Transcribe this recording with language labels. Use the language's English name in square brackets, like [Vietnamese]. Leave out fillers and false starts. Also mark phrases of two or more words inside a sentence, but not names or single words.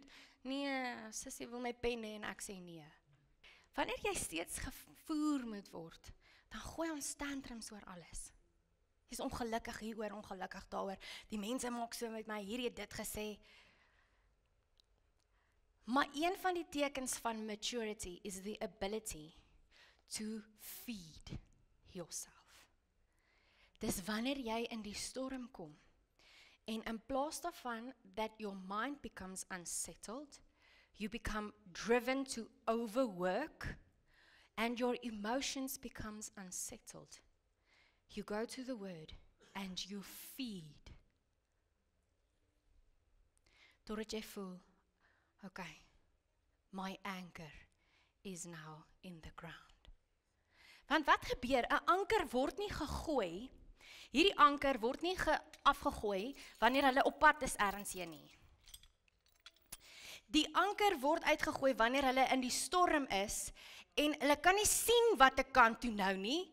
[Afrikaans] Nee, sussie wil my pen hê en ek sê nee. Wanneer jy steeds gevoer moet word, dan gooi ons tantrums oor alles. Jy's ongelukkig hieroor, ongelukkig daaroor. Die mense maak so met my, hierdie het dit gesê. Maar een van die tekens van maturity is [English] the ability to feed yourself. [Afrikaans] Dis wanneer jy in die storm kom, en in plaas daarvan [English] that your mind becomes unsettled, you become driven to overwork, and your emotions becomes unsettled. You go to the Word, and you feed. [Afrikaans] Totdat jy voel, okay, [English] my anchor is now in the ground. [Afrikaans] Want wat gebeur? 'n anker word nie gegooi, hierdie anker word nie afgegooi wanneer hulle op pad is ergens heen nie. Die anker word uitgegooi wanneer hulle in die storm is, en hulle kan nie sien wat 'n kant toe nou nie.